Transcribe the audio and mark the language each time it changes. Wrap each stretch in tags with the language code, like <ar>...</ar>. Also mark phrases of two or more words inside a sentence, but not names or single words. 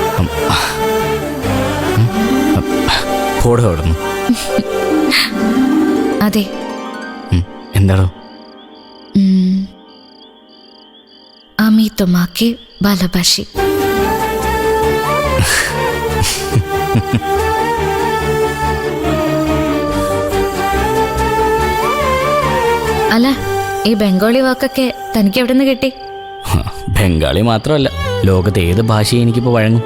<ml>അതെ. എന്താടോ?</ml> <bn>আমি তোমাকে ভালোবাসি.</bn> <ml>അല്ല, ഈ ബംഗാളി വാക്കൊക്കെ തനിക്ക് എവിടെ നിന്ന് കിട്ടി? ബംഗാളി മാത്രമല്ല, ലോകത്തെ ഏത് ഭാഷയും എനിക്കിപ്പോൾ വഴങ്ങും.</ml>